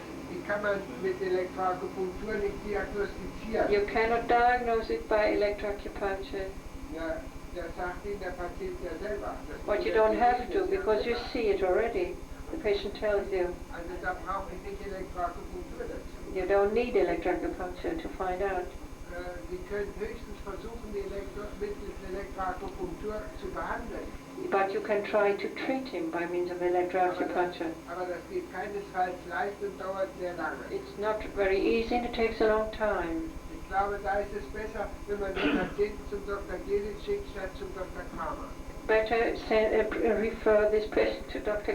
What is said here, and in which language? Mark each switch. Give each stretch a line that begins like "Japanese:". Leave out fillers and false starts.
German: Die kann man mit Elektroakupunktur nicht diagnostizieren.
English: You cannot diagnose it by electroacupuncture.
German: Ja, das sagt Ihnen der Patient ja selber.
English: But you don't have to because you see it already. The patient tells you.
German: Also da brauche ich nicht Elektroakupunktur dazu.
English: You don't need electroacupuncture to find out.
German: Sie können höchstens versuchen, mittels Elektroakupunktur zu behandeln.
English: But you can try to treat him by means of electroacupuncture.
German: Aber das geht keinesfalls leicht und dauert sehr lange.
English: It's not very easy and it takes a long time.
German: Ich glaube, da ist es besser, wenn man den Patienten zum Dr. Gleditsch schickt, statt zum Dr. Kramer.
English: Better refer this patient to Dr.